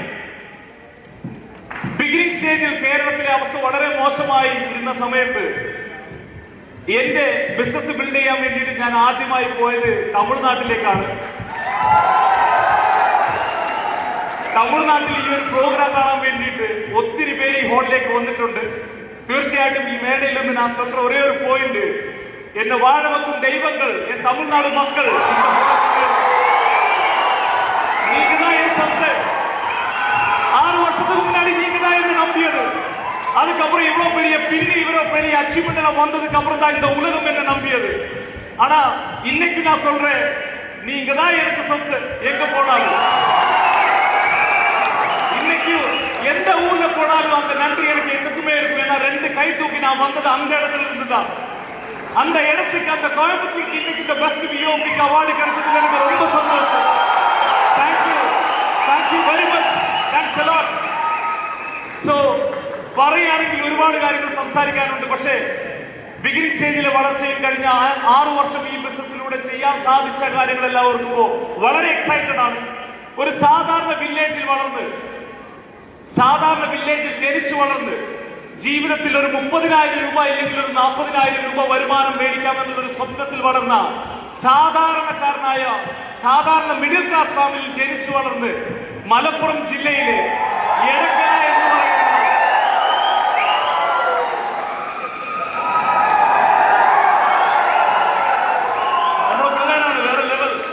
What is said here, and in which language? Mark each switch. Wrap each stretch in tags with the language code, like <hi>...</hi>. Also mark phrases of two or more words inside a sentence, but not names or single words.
<en>beginning stageil</en> <ml>കേരളത്തിലെ അവസ്ഥ വളരെ മോശമായി ഇരുന്ന സമയത്ത് എന്റെ ബിസിനസ് ബിൽഡ് ചെയ്യാൻ വേണ്ടിയിട്ട് ഞാൻ ആദ്യമായി പോയത് തമിഴ്നാട്ടിലേക്കാണ്. തമിഴ്നാട്ടിൽ ഈ ഒരു പ്രോഗ്രാം കാണാൻ വേണ്ടിയിട്ട് ഒത്തിരി പേര് ഈ ഹോളിലേക്ക് വന്നിട്ടുണ്ട്. തീർച്ചയായിട്ടും ഈ മേടയിൽ നിന്ന് ഞാൻ சொல்ற ഒരേ ഒരു പോയിന്റ്, എന്നെ</ml> <ta>வாழ வைக்கும் தெய்வங்கள் என் தமிழ்நாடு மக்கள். நீங்க தான் என் சொத்து. 6 வருஷத்துக்கு முன்னாடி நீங்க தான் என்ன நம்பியது. அதுக்கப்புறம் இவ்வளவு பெரிய பின்னி இவ்வளவு பெரிய அச்சீவ்மெண்ட் எல்லாம் வந்ததுக்கு அப்புறம் தான் இந்த உலகம் என்ன நம்பியது. ஆனா இன்னைக்கு நான் சொல்றேன், நீங்க தான் எனக்கு சொத்து. எங்க போனாலும் இன்னைக்கு எந்த ஊர்ல போனாலும் அந்த நன்றி எனக்கு என்னைக்குமே இருக்கும். ஏன்னா 2 கை தூக்கி நான் வந்தது அந்த இடத்துல இருந்து தான். அந்த இடத்துக்கு அந்த கோயம்புத்தூருக்கு இன்னைக்கு இந்த பெஸ்ட் விஓபிக்கு அவார்டு கிடைச்சதுல எனக்கு ரொம்ப சந்தோஷம்.</ta> <en>Thank you very much. Thanks a lot.</en> <ml>സോ പറയുകയാണെങ്കിൽ ഒരുപാട് കാര്യങ്ങൾ സംസാരിക്കാനുണ്ട്. പക്ഷേ</ml> <en>beginning stagele</en> <ml>വളർച്ചയിൽ കഴിഞ്ഞ 6 വർഷം ഈ ബിസിനസ്സിലൂടെ ചെയ്യാൻ സാധിച്ച കാര്യങ്ങളെല്ലാം ഓർക്കുമ്പോൾ വളരെ എക്സൈറ്റഡ് ആണ്. ഒരു സാധാരണ വില്ലേജിൽ വളർന്ന്, സാധാരണ വില്ലേജിൽ ജനിച്ചു വളർന്ന് ജീവിതത്തിൽ ഒരു 30,000 രൂപ ഇല്ലെങ്കിൽ ഒരു 40,000 രൂപ വരുമാനം മേടിക്കാമെന്നുള്ളൊരു സ്വപ്നത്തിൽ വളർന്ന സാധാരണക്കാരനായ സാധാരണ</ml> <en>middle class</en> <ml>ഫാമിലിയിൽ ജനിച്ചു വളർന്ന് മലപ്പുറം ജില്ലയിലെ എടക്കര എന്ന് പറയുന്ന നമ്മുടെ പിള്ളേരാണ് വേറെ ലെവൽ.</ml>